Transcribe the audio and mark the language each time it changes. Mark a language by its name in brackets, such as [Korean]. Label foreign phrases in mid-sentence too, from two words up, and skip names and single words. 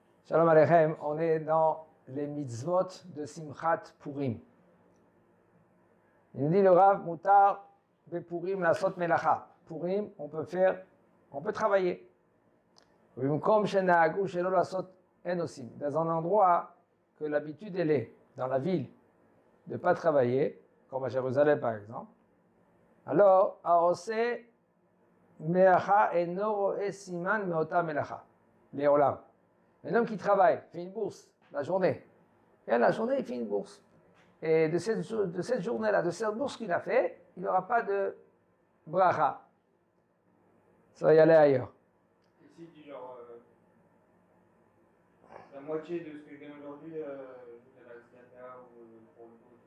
[Hebrew] שלום עליכם, [French] on est dans les mitzvot de [Hebrew] שמחת פורים. [French] Il nous dit le Rav, [Hebrew] מותר בפורים לעשות מלאכה. [French] Purim, on peut travailler. Dans un endroit que l'habitude elle est, dans la ville, de ne pas travailler, comme à Jérusalem par exemple, alors, [Hebrew] עושה מלאכה אינו רואה סימן מאותה מלאכה. לעולם. [French] Un homme qui travaille, fait une bourse, la journée. Et la journée, il fait une bourse. Et de cette journée-là, de cette bourse qu'il a fait, il n'aura pas de bracha. Ça va y aller ailleurs. Ici, il dit genre, la moitié de ce que je gagne aujourd'hui, je vais la Tzedaka ou pour le coup.